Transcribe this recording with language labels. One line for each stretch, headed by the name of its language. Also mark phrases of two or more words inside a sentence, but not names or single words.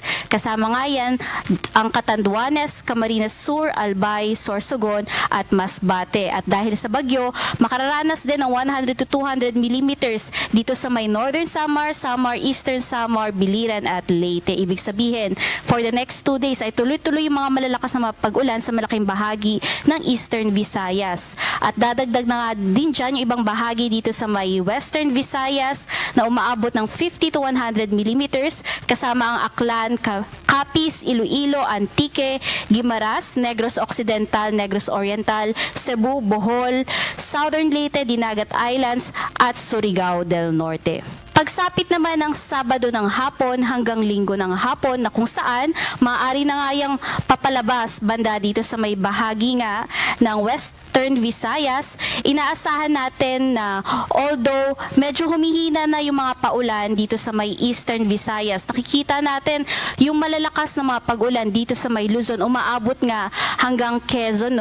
Filipino: Kasama nga yan ang Catanduanes, Camarines Sur, Albay, Sorsogon at Masbate. At dahil sa bagyo, makararanas din ng 100 to 200 millimeters dito sa may Northern Samar, Samar, Eastern Samar, Biliran at Leyte. Ibig sabihin,
English: for the next 2 days
Filipino: ay tuloy-tuloy yung mga malalakas na pag-ulan sa malaking bahagi ng Eastern Visayas. At dadagdag na nga din dyan yung ibang bahagi dito sa may Western Visayas na umaabot ng 50 to 100 millimeters kasama ang Aklan, Capiz, Iloilo, Antique, Guimaras, Negros Occidental, Negros Oriental, Cebu, Bohol, Southern Leyte, Dinagat Islands at Surigao del Norte. Pagsapit naman ng Sabado ng hapon hanggang Linggo ng hapon na kung saan maaari na nga yung papalabas banda dito sa may bahagi nga ng Western Visayas, inaasahan natin na although medyo humihina na yung mga paulan dito sa may Eastern Visayas, nakikita natin yung malalakas na mga pag-ulan dito sa may Luzon, umaabot nga hanggang Quezon, no?